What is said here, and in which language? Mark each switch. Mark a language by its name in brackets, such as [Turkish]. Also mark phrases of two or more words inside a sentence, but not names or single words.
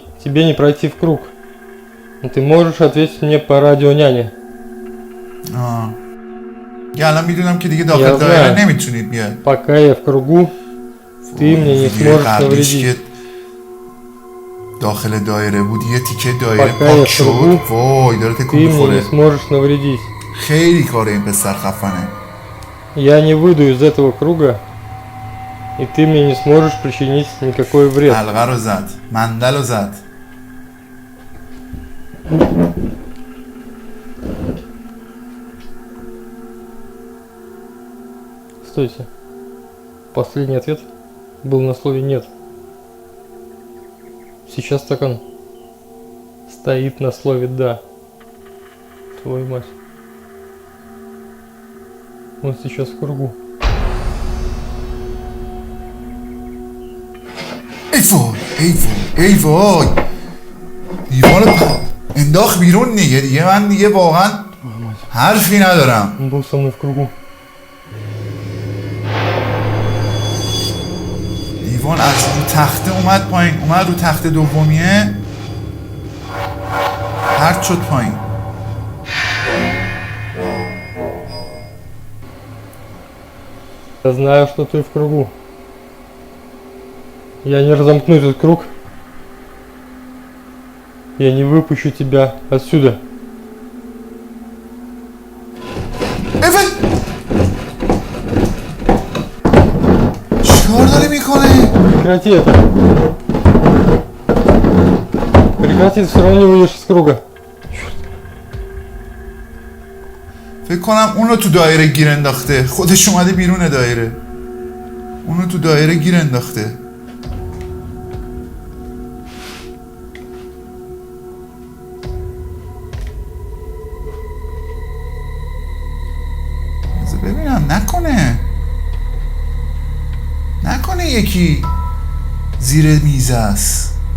[Russian] Тебе не пройти в круг. Но ты можешь ответить мне по радио няне. [Persian] الان میدونم که دیگه داخل دایره نمیتونید بیاد. [Russian] Пока я в кругу, ты мне не сможешь навредить. [Persian] داخل دایره بود یه تیکه دایره پاک شد. وای داره تکون میخوره. [Russian] Ты мне не сможешь навредить. [Persian] خیلی کار این پسر خفنه. [Russian] Я не выйду из этого круга, и ты мне не сможешь причинить никакой вред. [Persian] حلقه رو زد، مندل رو زد. [Russian] Стойте. Последний ответ был на слове «нет». Сейчас стакан стоит на слове «да». Твою мать. Он сейчас в кругу. [Persian] ای وای ای وای ای وای دیوار انداخت بیرون دیگه من دیگه واقعا حرفی ندارم. [Russian] Он был со мной в кругу. [Persian] دیوان از رو تخته اومد پایین، اومد رو تخته دومیه پرت شد پایین. [Russian] Я знаю, что ты в кругу. Я не разомкну этот круг. Я не выпущу тебя отсюда. [Persian] چیکار داره میکنه؟ [Russian] Прекрати это. Прекрати, все равно не выйдешь из круга. [Persian] فکر کنم اونو تو دایره گیر انداخته، خودش اومده بیرون دایره، اونو تو دایره گیر انداخته. ببینم نکنه یکی زیر میز است.